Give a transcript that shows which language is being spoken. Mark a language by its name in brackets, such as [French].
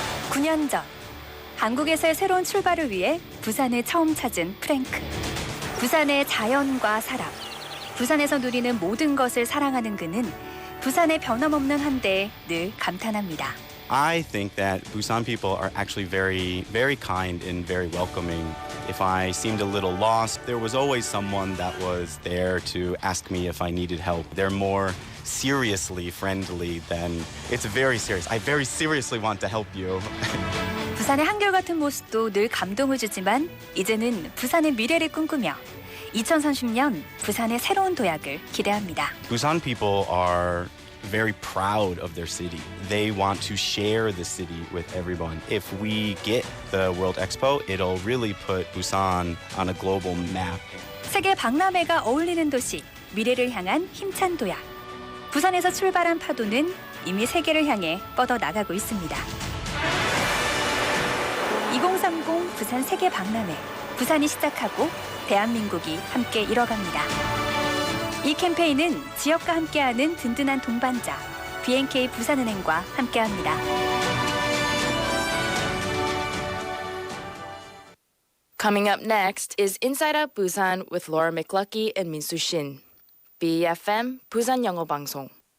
[Korean] 9년 전 한국에서의 새로운 출발을 위해 부산을 처음 찾은 프랭크. 부산의 자연과 사람, 부산에서 누리는 모든 것을 사랑하는 그는 부산의 변함없는 한대에 늘 감탄합니다. [English] I think that Busan people are actually very, very kind and very welcoming. If I seemed a little lost, there was always someone that was there to ask me if I needed help. They're more seriously friendly than it's very serious. I very seriously want to help you. [Korean] 부산의 한결같은 모습도 늘 감동을 주지만 이제는 부산의 미래를 꿈꾸며 2030년 부산의 새로운 도약을 기대합니다. [English] Busan people are very proud of their city. They want to share the city with everyone. If we get the World Expo, it'll really put Busan on a global map. [Korean] 세계 박람회가 어울리는 도시, 미래를 향한 힘찬 도약. 부산에서 출발한 파도는 이미 세계를 향해 뻗어 나가고 있습니다. 2030 부산 세계 박람회. 부산이 시작하고 대한민국이 함께 이뤄갑니다. 이 캠페인은 지역과 함께하는 든든한 동반자 BNK 부산은행과 함께합니다. [English] Coming up next is Inside Out Busan with Laura McLucky and Minsu Shin. [Korean] BFM 부산영어방송.